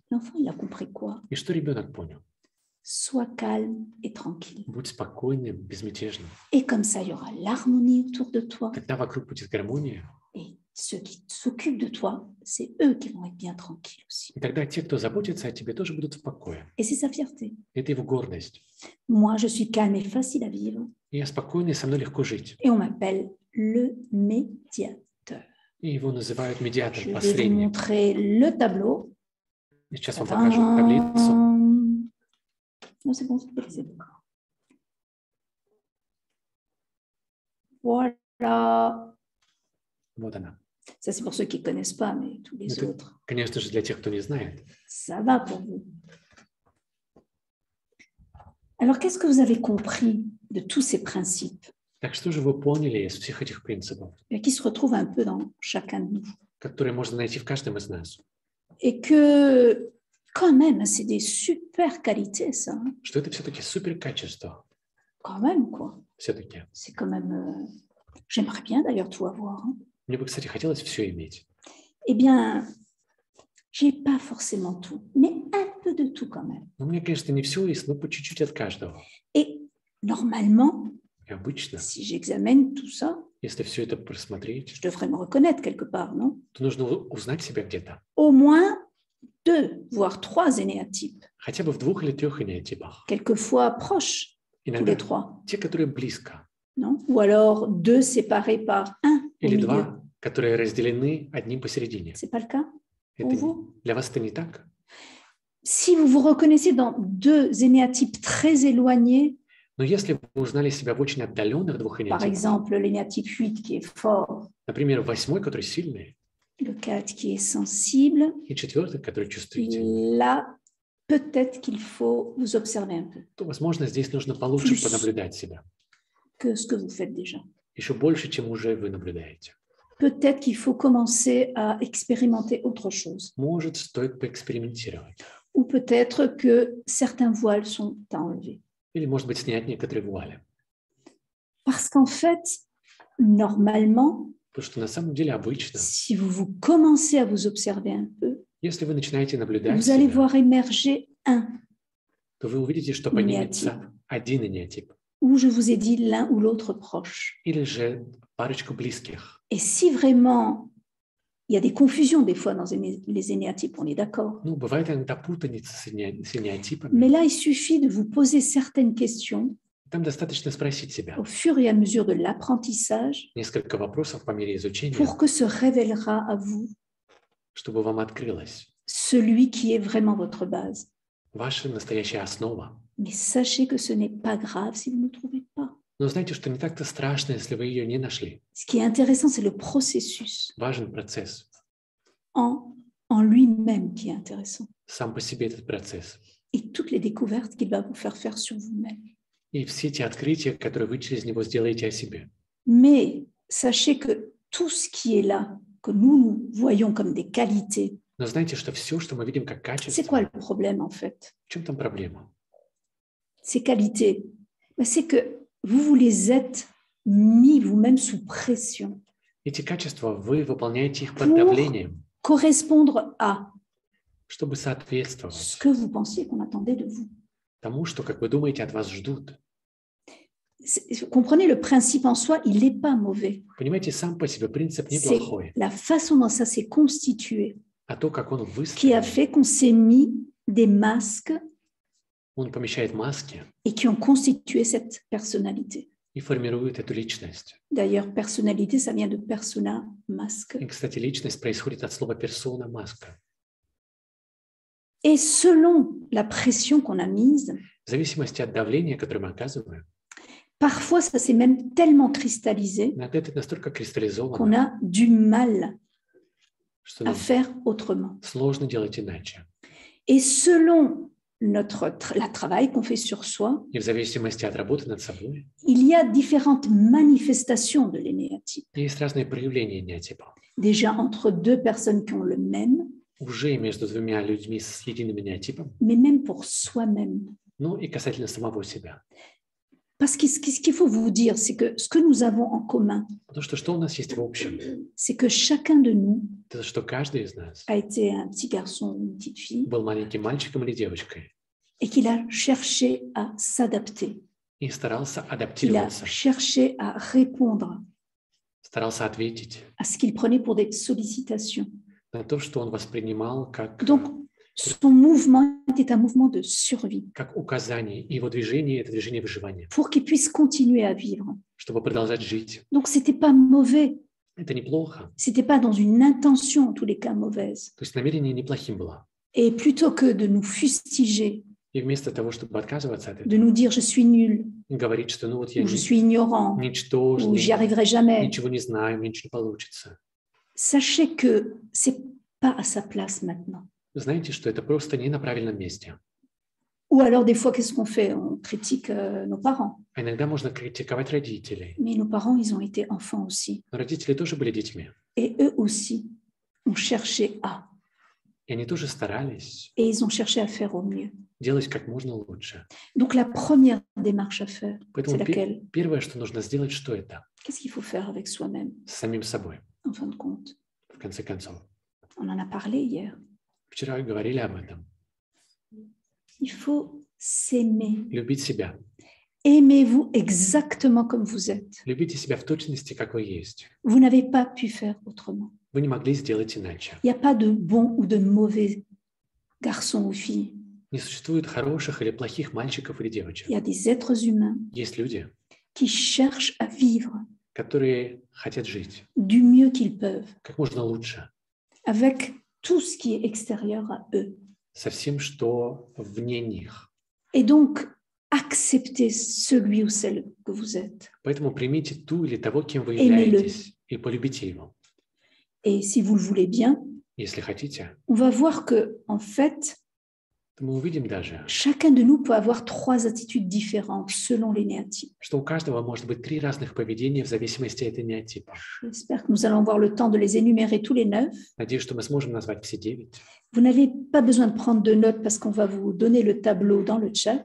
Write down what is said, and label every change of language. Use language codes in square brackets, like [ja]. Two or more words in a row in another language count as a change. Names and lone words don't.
[fr] L'enfant, il a compris quoi? [ru] И что ребенок понял? [fr] Sois calme et tranquille. [ru] Будь спокойным, безмятежным. [fr] Et comme ça, il y aura l'harmonie autour de toi. [ru] Когда вокруг будет гармония, [fr] Et ceux qui s'occupent de toi, c'est eux qui vont être bien tranquilles aussi. [ru] и тогда те, кто заботится о тебе, тоже будут в покое. [fr] Et c'est sa fierté. [ru] Это его гордость. [fr] Moi, je suis calme et facile à vivre. [ru] И я спокойный, со мной легко жить. [fr] Et on m'appelle le médiateur. [ru] И его называют [fr] Je [ru] медиатором, [fr] vais vous [ru] посредник. [fr] montrer le tableau. [ru] И сейчас вам покажу таблицу. [fr] Non, c'est bon, c'est bon. Voilà. [ru] Вот она. [fr] Ça, c'est pour ceux qui ne connaissent pas, mais tous les [ru] Это, [fr] autres. [ru] конечно же, для тех, кто не знает. [fr] Ça va pour vous. Alors, qu'est-ce que vous avez compris de tous ces principes [ru] Так что же вы поняли из всех этих принципов, [fr] qui se retrouvent un peu dans chacun de nous? [ru] которые можно найти в каждом из нас? [fr] Et que, quand même, c'est des super qualités, ça. Hein. [ru] Что это все-таки супер качество. [fr] Quand même, quoi. [ru] Все-таки. [fr] C'est quand même... J'aimerais bien, d'ailleurs, tout avoir. Hein. [ru] Мне бы, кстати, хотелось все иметь. [fr] Eh bien, j'ai pas forcément tout, mais un peu de tout quand même. [ru] Но у меня, конечно, не все есть, но по чуть-чуть от каждого. [fr] Et normalement, [ru] И обычно, [fr] si j'examine tout ça, [ru] если все это просмотреть, [fr] je devrais me reconnaître quelque part, non? [ru] то нужно узнать себя где-то. [fr] Au moins 2, voire 3 énéatypes, [ru] Хотя бы в 2 или 3 энеатипах. [fr] quelquefois proches, tous [ru] Иногда [fr] les 3, [ru] те, которые близко. [fr] non? Ou alors 2 séparés par 1 au [ru] Или [fr] milieu. [ru] 2, которые разделены одним посередине. [fr] C'est pas le cas pour [ru] Это [fr] vous? [ru] для вас это не так? [fr] Si vous vous reconnaissez dans 2 énéatypes très éloignés, [ru] Но если вы узнали себя в очень отдаленных двух [fr] par [ru] энеатипах, [fr] exemple l'énéatype 8 qui est fort, [ru] например, 8, который сильный, [fr] le 4 qui est sensible, [ru] и 4, который чувствительный, [fr] là, peut-être qu'il faut vous observer un peu, [ru] то, возможно, здесь нужно получше Плюс. понаблюдать себя. [fr] que ce que vous faites déjà. [ru] Еще больше, чем уже вы наблюдаете. [fr] Peut-être qu'il faut commencer à expérimenter autre chose. [ru] Может, стоит поэкспериментировать. [fr] Ou peut-être que certains voiles sont à enlever. [ru] Или, может быть, снять некоторые вуали. [fr] Parce qu'en fait, normalement, [ru] Потому что на самом деле обычно, [fr] si vous commencez à vous observer un peu, [ru] если вы начинаете наблюдать [fr] vous allez [ru] себя, [fr] voir émerger un, [ru] то вы увидите, что Энеатип. поднимется один энеатип. [fr] ou je vous ai dit l'un ou l'autre proche. [ru] Или же парочку близких. [fr] Et si vraiment, il y a des confusions des fois dans les énéatypes, on est d'accord. [ru] Ну, бывает иногда путаница с энеатипами. [fr] Mais là, il suffit de vous poser certaines questions [ru] Там достаточно спросить себя [fr] au fur et à mesure de l'apprentissage [ru] несколько вопросов по мере изучения, [fr] pour que se révélera à vous [ru] чтобы вам открылось [fr] celui qui est vraiment votre base. [ru] ваша настоящая основа. [fr] Mais sachez que ce n'est pas grave si vous ne trouvez pas. [ru] Но знаете, что не так-то страшно, если вы ее не нашли. [fr] Ce qui est intéressant, c'est le processus [ru] Важен процесс. [fr] en lui-même qui est intéressant. [ru] Сам по себе этот процесс. [fr] Et toutes les découvertes qu'il va vous faire sur vous-même. [ru] И все те открытия, которые вы через него сделаете о себе. [fr] Mais sachez que tout ce qui est là, que nous voyons comme des qualités, [ru] Но знаете, что все, что мы видим как [fr] c'est quoi [ru] качество, [fr] le problème en fait? [ru] в чем там проблема? [fr] Ces qualités, ben, c'est que vous les êtes mis vous-même sous pression [ru] Эти качества, вы выполняете их под [fr] Pour- [ru] давлением, [fr] correspondre à [ru] чтобы [fr] ce [ru] соответствовать [fr] que vous pensiez qu'on attendait de vous. [ru] тому, что, как вы думаете, от вас ждут. [fr] Vous comprenez, le principe en soi, il n'est pas mauvais. [ru] Понимаете, сам по себе принцип [fr] C'est [ru] неплохой, [fr] la façon dont ça s'est constitué [ru] а то, как он [fr] qui a [ru] выстроен, [fr] fait qu'on s'est mis des masques [ru] он помещает маски [fr] et qui ont constitué cette personnalité. [ru] и формирует эту личность. [fr] D'ailleurs, personnalité, ça vient de persona, masque. [ru] И, кстати, личность происходит от слова персона, маска. [fr] Et selon la pression qu'on a mise, [ru] В зависимости от давления, которое мы оказываем, [fr] parfois ça s'est même tellement cristallisé [ru] иногда это настолько [fr] qu'on [ru] кристаллизовано, [fr] a du mal [ru] что [fr] à [ru] нам [fr] faire autrement. [ru] сложно делать иначе. [fr] Et selon la travail qu'on fait sur soi, [ru] И в зависимости от работы над собой, [fr] il y a différentes manifestations de l'énéatype. [ru] есть разные проявления энеатипа. [fr] Déjà entre deux personnes qui ont le même, [ru] Уже между двумя людьми с единым энеатипом, [fr] mais même pour soi-même. [ru] ну и касательно самого себя. [fr] Parce que ce qu'il faut vous dire, c'est que ce que nous avons en commun, [ru] Потому что у нас есть в общем? [fr] c'est que chacun de nous [ru] Это что каждый из нас [fr] a été un petit garçon ou une petite fille [ru] был маленьким мальчиком или девочкой [fr] et qu'il a cherché à s'adapter, [ru] и старался [fr] qu'il a [ru] адаптироваться, [fr] cherché à répondre [ru] старался ответить [fr] à ce qu'il prenait pour des sollicitations. [ru] на то, что он воспринимал [fr] Donc, son mouvement était un mouvement de survie [ru] как указание. И его движение – это движение выживания, [fr] pour qu'il puisse continuer à vivre. [ru] чтобы продолжать жить. [fr] Donc, c'était pas mauvais, [ru] Это неплохо. [fr] c'était pas dans une intention, en tous les cas, mauvaise. [ru] То есть намерение неплохим было. [fr] Et plutôt que de nous fustiger, [ru] И вместо того, чтобы отказываться от [fr] de [ru] этого, [fr] nous dire je suis nul, [ru] говорить, что ну вот я [fr] ou je suis ignorant, ou j'y [ru] ничтожный, [fr] arriverai jamais, [ru] ничего не знаю, мне ничего не получится. [fr] sachez que c'est pas à sa place maintenant. [ru] Знаете, что это просто не на правильном месте. [fr] Ou alors, des fois, qu'est-ce qu'on fait? On critique nos parents. [ru] А иногда можно критиковать родителей. [fr] Mais nos parents, ils ont été enfants aussi. [ru] Но родители тоже были детьми. [fr] Et eux aussi ont cherché à. [ru] И они тоже старались [fr] Et ils ont cherché à faire au mieux. [ru] делать как можно лучше. [fr] Donc, la première démarche à faire, c'est [ru] Поэтому [fr] laquelle? [ru] первое, что нужно сделать, что это? [fr] Qu'est-ce qu'il faut faire avec soi-même, [ru] С самим собой, [fr] en fin de compte? [ru] в конце концов. [fr] On en a parlé hier. [ru] Вчера говорили об этом. [fr] Il faut s'aimer. [ru] Любить себя. [fr] Aimez-vous exactement comme vous êtes. [ru] Любите себя в точности, как вы есть. [fr] Vous n'avez pas pu faire autrement. [ru] Вы не могли сделать иначе. [fr] Il n'y a pas de bon ou de mauvais garçon ou fille. [ru] Не существует хороших или плохих мальчиков или девочек. [fr] Il y a des êtres humains [ru] Есть люди, [fr] qui cherchent à vivre [ru] которые хотят жить [fr] du mieux qu'ils peuvent, [ru] как можно лучше, [fr] avec tout ce qui est extérieur à eux. [ru] со всем, что вне них. [fr] Et donc, acceptez celui ou celle que vous êtes. [ru] Поэтому примите ту или того, кем вы [fr] Aimez-le. [ru] являетесь, и полюбите его. [fr] Et si vous le voulez bien, [ru] Если хотите, [fr] on va voir que, en fait, [ru] то мы увидим даже, [fr] chacun de nous peut avoir 3 attitudes différentes selon les néatypes. [ru] что у каждого может быть 3 разных поведения в зависимости от энеатипа. [fr] J'espère que nous allons avoir le temps de les énumérer tous les 9. [ru] Надеюсь, что мы сможем назвать все 9. [fr] Vous n'avez pas besoin de prendre de notes parce qu'on va vous donner le tableau dans le chat